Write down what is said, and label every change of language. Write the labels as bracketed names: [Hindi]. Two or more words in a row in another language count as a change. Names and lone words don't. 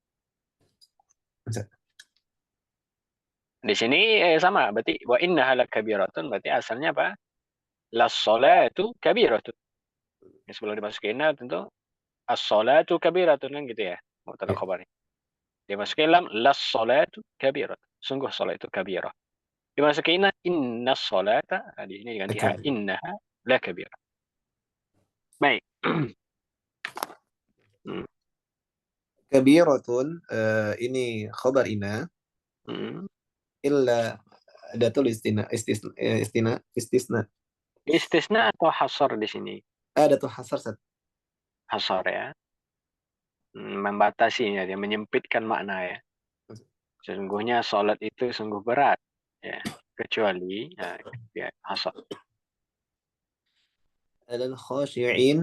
[Indonesian] Di sini sama, berarti [Arabic] وإنها لكبيرة, [Indonesian] berarti asalnya apa? [Arabic] لَلصلاة كبيرة. [Indonesian] Sebelum dimasukin inna tentu [Arabic] الصلاة كبيرة [Indonesian] kan gitu ya. Mubtada khabarnya. Dimasuki lam, [Arabic] للصلاة كبيرة. [Indonesian] Sungguh salat itu kabirah. Dimasuki [Arabic] إن الصلاة. [Indonesian] Nah, di sini diganti ha, [Arabic] إنها لكبيرة. [Indonesian] Baik. Hmm. Kabiratun, ini khabar ina, Hmm. [Arabic] إلا أداة الاستثناء. [Indonesian] Istisna atau hasar di sini? [Arabic] أداة الحصر, Ustaz. [Indonesian] Hasar ya. Membatasi ya, dia menyempitkan makna ya. Sesungguhnya salat itu sungguh berat ya, kecuali ya, hasar. [Arabic] على الخاشعين,